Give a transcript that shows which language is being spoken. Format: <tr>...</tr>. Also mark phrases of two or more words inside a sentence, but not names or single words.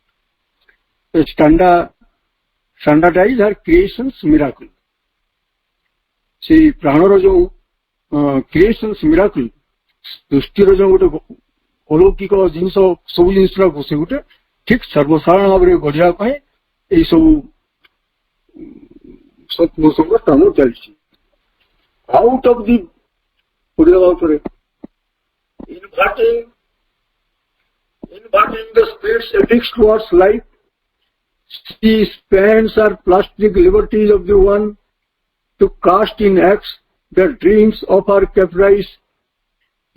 <en>standardize are creations miracle,</en> <or>ସେଇ ପ୍ରାଣର ଯୋଉ</or> <en>creations miracle,</en> <or>ସୃଷ୍ଟିର ଯୋଉ ଗୋଟେ ଅଲୌକିକ ଜିନିଷ, ସବୁ ଜିନିଷଟାକୁ ସେ ଗୋଟେ ଠିକ ସର୍ବସାଧାରଣ ଭାବରେ ଗଢିବା ପାଇଁ ଏଇ ସବୁ ସତ୍ପୁରୁଷଙ୍କ କାମ ଚାଲିଛି।</or> <en>out of the</en> <or>ପଢିବା ଉପରେ</or> <en>inverting the spirit's ethics towards life, she spends her plastic liberties of the one to cast in acts the dreams of her caprice.</en>